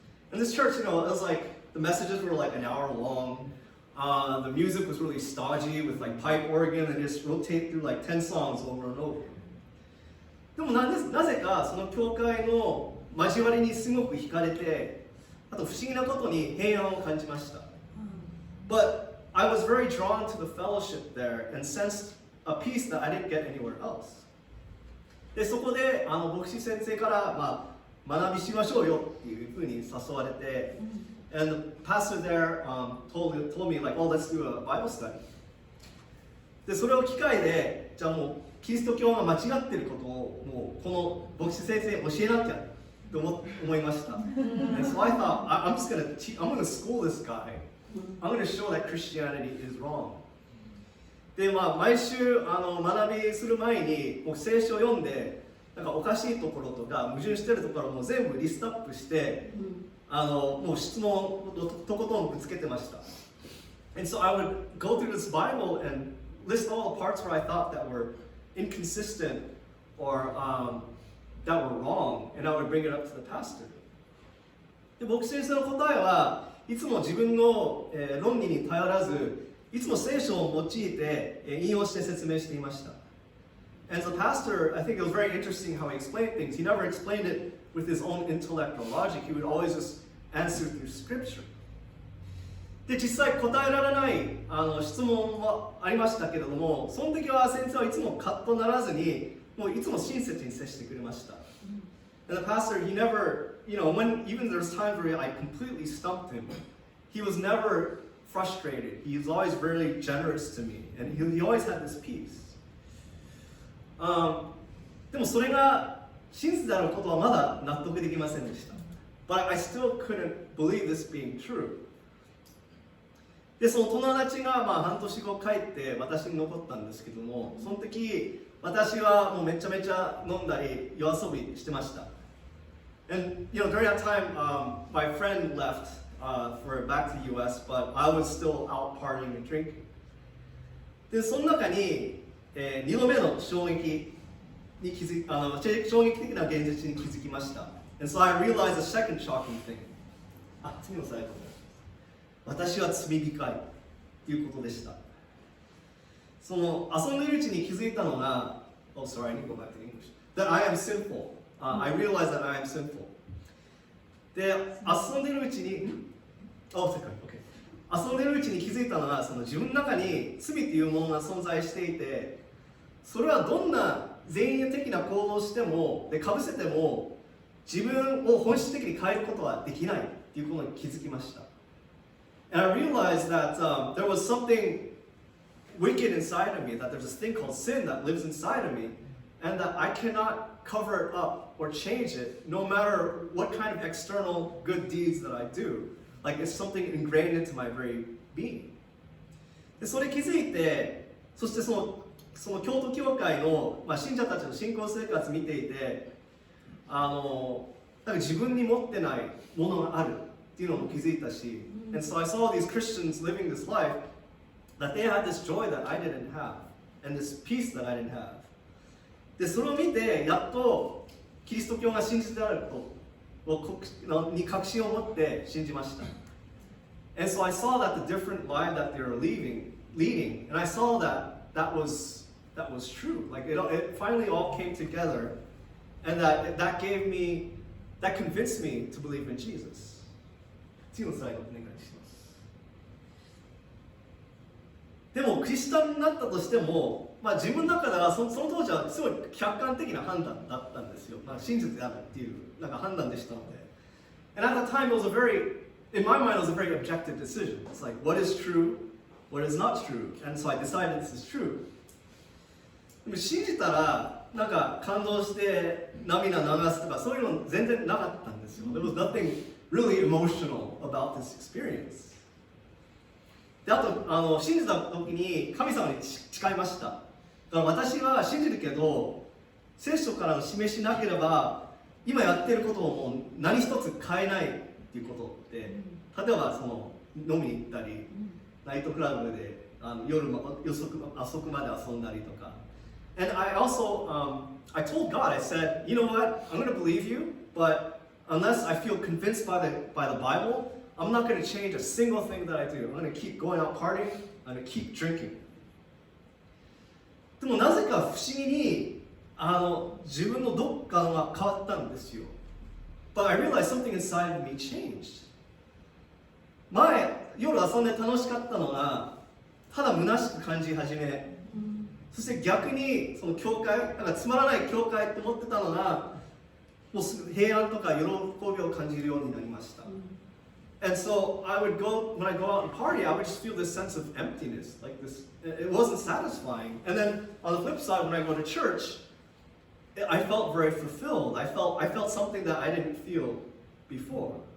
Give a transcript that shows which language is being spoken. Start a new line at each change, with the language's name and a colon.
English: And this church, you know, it was like the messages were like an hour long. The music was really stodgy with like pipe organ and just rotate through like 10 songs over and over.
Japanese: でもなぜかその教会の交わりにすごく惹かれて、あと不思議なことに平安を感じました。
English: But I was very drawn to the fellowship there and sensed a peace that I didn't get anywhere else.
Japanese: でそこで牧師先生から、学びしましょうよっていうふうに誘われて、
English: and the pastor there told me like, oh, let's do a Bible study.
Japanese: でそれを機会で、じゃあもうキリスト教が間違っていることをもうこの牧師先生教えなきゃと思いました。
English: And so I thought, I'm going to school this guy. I'm going to show that Christianity is wrong.
Japanese: で毎週学びする前にもう聖書を読んで、なんかおかしいところとか矛盾してるところも全部リストアップして、もう質問をとことんぶつけてました。
English: And so I would go through this Bible and list all the parts where I thought that were inconsistent or that were wrong, and I would bring it up to the pastor.
Japanese: で牧師先生の答えはいつも自分の、論理に頼らず、いつも聖書を用いて、引用して説明していました。
English: And as a pastor, I think it was very interesting how he explained things. He never explained it with his own intellect or logic. He would always just answer through scripture.
Japanese: で実際答えられない質問はありましたけれども、その時は先生はいつもカッとならずに、もういつも親切に接してくれました。
English: And the pastor, he never, you know, even there's times where I completely stumped him, he was never frustrated. He was always very generous to me, and he always had this peace.
Japanese: でもそれが真実であることはまだ納得できませんでした。
English: But I still couldn't believe this being true.
Japanese: でその友達が半年後帰って私に残ったんですけども、その時私はもうめちゃめちゃ飲んだり夜遊びしてました。
English: And you know, during that time, my friend left for back to the US, but I was still out partying and drinking.
Japanese: でその中に2度目の衝撃的な現実に気づきました。
English: And so I realized the second shocking thing.
Japanese: 次の最後。私は罪深いということでした。その遊んでいるうちに気づいたのが、
English: Oh, sorry, I need to go back to English. That I am sinful. I realized that I am sinful.
Japanese: で、遊んでいるうちに、世界、OK。遊んでいるうちに気づいたのは、その自分の中に罪というものが存在していて、それはどんな善意的な行動をしても、でかぶせても、自分を本質的に変えることはできないということに気づきました。
English: And I realized that there was something wicked inside of me, that there's this thing called sin that lives inside of me, and that I cannot cover it up or change it, no matter what kind of external good deeds that I do. Like it's something ingrained into my very being.
Japanese: でそれ気づいて、そしてその京都教会の、信者たちの信仰生活見ていて、なんか自分に持ってないものがあるっていうのも気づいたし、
English: and so I saw these Christians living this life that they had this joy that I didn't have, and this peace that I didn't have.
Japanese: でそれを見てやっとキリスト教が真実であることに確信を持って信じました。
English: And so I saw that the different life that they were leading, and I saw that was true. Like it finally all came together, and that convinced me to believe in Jesus.
Japanese: 次のスライドお願いします。でもクリスチャンになったとしても、自分の中ではその当時はすごい客観的な判断だったんですよ。真実であるっていう判断でしたので。
English: And at that time, in my mind, it was a very objective decision. It's like, what is true, what is not true, and so I decided this is true.
Japanese: でも信じたら感動して涙流すとかそういうの全然なかったんですよ。
English: There was nothing really emotional about this experience.
Japanese: であと信じた時に神様に誓いました。だから私は信じるけど聖書からの示しなければ今やってることをもう何一つ変えないっていうことって、例えばその飲みに行ったり、ナイトクラブで夜遅くまで遊んだりとか。
English: And I also I told God, I said, you know what, I'm going to believe you, but unless I feel convinced by the Bible, I'm not going to change a single thing that I do. I'm going to keep going out partying, I'm going to keep drinking.
Japanese: でもなぜか不思議に自分のどっかが変わったんですよ。
English: But I realized something inside of me changed.
Japanese: 前、夜遊んで楽しかったのがただ虚しく感じ始め、そして逆にその教会、なんかつまらない教会って思ってたのがもうすぐ平安とか喜びを感じるようになりました。
English: And so I would go, when I go out and party, I would just feel this sense of emptiness, like this, it wasn't satisfying. And then on the flip side, when I go to church, I felt very fulfilled. I felt something that I didn't feel before.